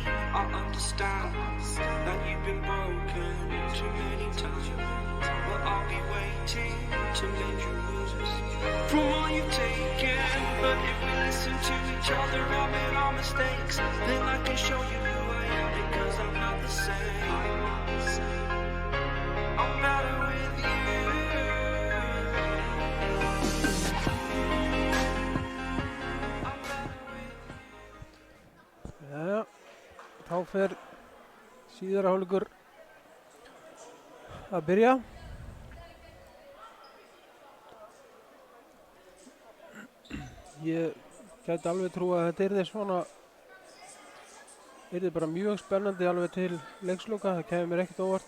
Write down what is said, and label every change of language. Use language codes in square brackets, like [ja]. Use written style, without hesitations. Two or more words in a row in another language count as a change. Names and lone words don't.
[en] I understand that you've been broken too many times, but I'll be waiting to mend your wounds from all you've taken. But if we listen to each other, admit our mistakes, then I can show you who I am, because I'm not the same. I'm better with you. [is] Jæja, þá fer síðara hálfleikur að byrja. Ég gæti alveg trú að þetta yrði svona, yrði bara mjög spennandi alveg til leiksloka, það kemur mér ekkert óvart.